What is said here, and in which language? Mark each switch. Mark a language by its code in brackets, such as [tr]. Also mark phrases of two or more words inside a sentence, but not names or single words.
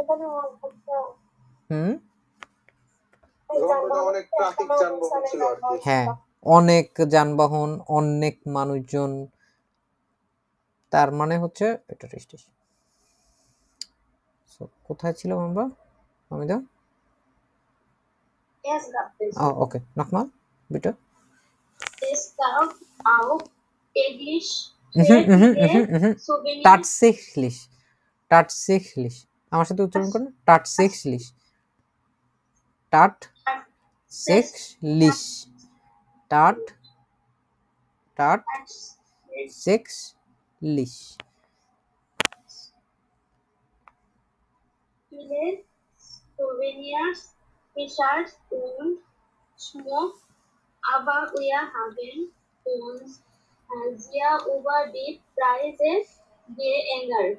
[bn] অনেক ট্রাফিক যানবাহন ছিল আর কি। হ্যাঁ, অনেক যানবাহন, অনেক মানুষজন, তার মানে হচ্ছে এটা রিস্টিস। কোথায় ছিলাম আমরা আমিদা? [de] Es gab es. ওকে, nochmal bitte. Es gab auch täglich Souvenirs. Tatsächlich, tatsächlich, [bn] আমার সাথে উচ্চারণ করেন, [de] tatsächlich, tatsächlich, tatsächlich. Viele Souvenirs, T-Shirts und Schmuck, aber wir haben uns sehr über die Preise geärgert.